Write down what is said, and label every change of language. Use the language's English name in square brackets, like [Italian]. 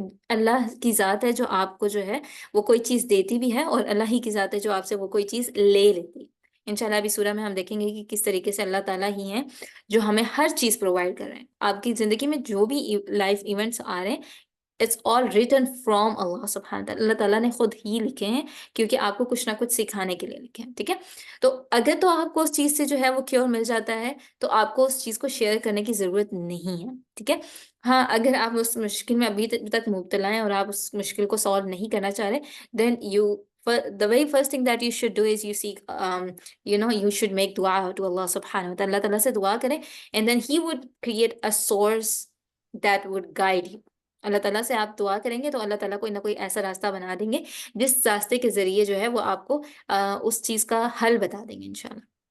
[Urdu] اللہ کی ذات ہے جو آپ کو جو ہے وہ کوئی چیز دیتی بھی ہے، اور اللہ ہی کی ذات ہے جو آپ سے وہ کوئی چیز لے لیتی ہے۔ انشاءاللہ ابھی سورہ میں ہم دیکھیں گے کہ کس طریقے سے اللہ تعالیٰ ہی ہیں جو ہمیں ہر چیز پرووائڈ کر رہے ہیں۔ آپ کی زندگی میں جو بھی لائف ایونٹس آ رہے ہیں، [English] It's all written from Allah subhanahu wa ta'ala. [Urdu] اللہ تعالیٰ نے خود ہی لکھے ہیں کیونکہ آپ کو کچھ نہ کچھ سکھانے کے لیے لکھے ہیں. ٹھیک ہے, تو اگر تو آپ کو اس چیز سے جو ہے وہ کیور مل جاتا ہے تو آپ کو اس چیز کو شیئر کرنے کی ضرورت نہیں ہے. ٹھیک ہے, ہاں اگر آپ اس مشکل میں ابھی تک مبتلا ہیں اور آپ اس مشکل کو سالو نہیں کرنا چاہ رہے, [English] then the very first thing that you should do is you seek you should make dua to Allah subhanahu wa ta'ala. [Urdu] اللہ تعالیٰ سے دعا کریں, [English] and then he would create a source that would guide you. [Urdu] اللہ تعالیٰ سے آپ دعا کریں گے تو اللہ تعالیٰ کوئی نہ کوئی ایسا راستہ بنا دیں گے جس راستے کے ذریعے جو ہے وہ آپ کو اس چیز کا حل بتا دیں گے انشاءاللہ.